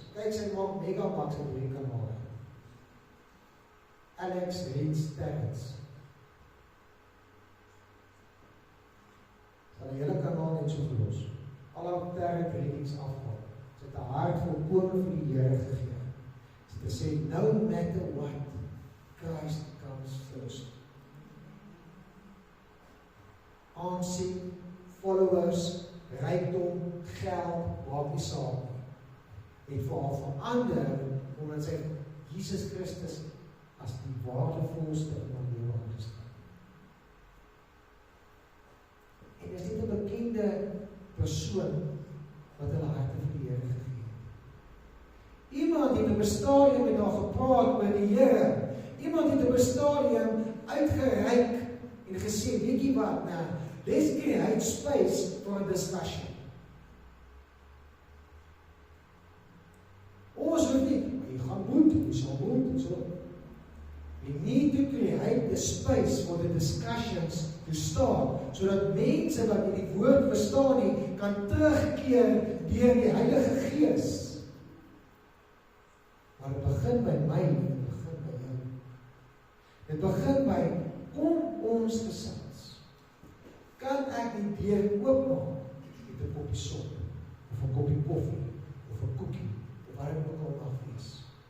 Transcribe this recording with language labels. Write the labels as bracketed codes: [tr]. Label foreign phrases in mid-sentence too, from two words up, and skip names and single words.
[af] Kyk, sy maak megamax op die kanaal. Alex Reads Terrence. Sy het die hele kanaal net so gelos. Al haar [en] terrent readings [af] afval. Sy het 'n hart volkome vir die Here gegee. Sy het gesê, [en] no matter what, Christ comes first. [af] Aansien, followers, rykdom, geld, maak nie saak nie. Het vir haar verander, omdat sy Jesus Christus as die waardevolste in haar lewe aangestel. En is dit 'n bekende persoon wat hulle harte vir die Here gegee het. Iemand het op 'n stadium met haar gepraat met die Here. Iemand het op 'n stadium uitgereik en gesê, weet jy wat, nou, [en] let's create space for a discussion. [af] Ons hoef nie, maar jy gaan moet, jy sal moet, en so. [en] We need to create the space for the discussions to start. [af] sodat mense wat nie die woord verstaan nie, kan terugkeer deur die Heilige Gees. Maar dit begin by my, dit begin by jou. Dit begin by, kom ons gesels. Kan ek die deur oopmaak met 'n koppie sop, of 'n koppie koffie, of 'n koekie, of wat dit ook al mag wees.